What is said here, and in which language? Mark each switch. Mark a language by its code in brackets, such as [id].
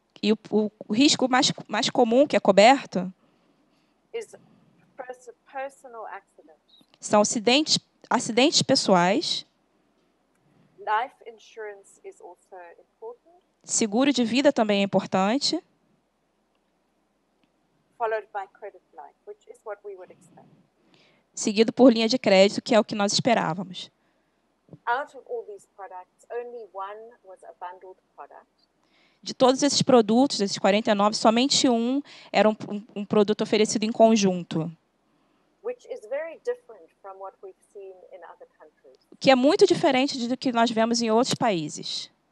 [pt] E o risco mais comum que é coberto [en] is personal accident. [pt] são acidentes pessoais. [en] Life insurance is also important. [pt] Seguro de vida também é importante. [en] Followed by credit life, which is what we would expect. [pt] Seguido por linha de crédito, que é o que nós esperávamos. [en] Out of all these products, only one was a bundled product. [pt] De todos esses produtos, esses 49, somente um era um produto oferecido em conjunto. [en] Which is very different from what we've seen in other countries. [pt] Que é muito diferente do que nós vemos em outros países.